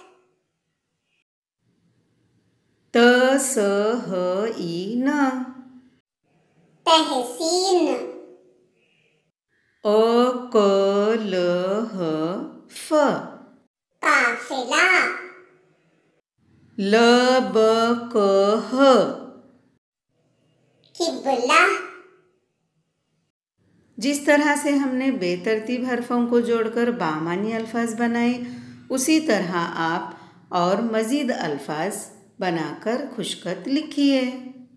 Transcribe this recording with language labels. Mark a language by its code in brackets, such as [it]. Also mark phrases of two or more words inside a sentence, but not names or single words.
[ur] ت س ہ ای ن، تحسین۔ ا ک ل ہ ف، قافلہ۔ ل ب ک ہ، قبلہ۔ جس طرح سے ہم نے بے ترتیب حرفوں کو جوڑ کر بامعنی الفاظ بنائے، اسی طرح آپ اور مزید الفاظ بنا کر خوشخط لکھیے۔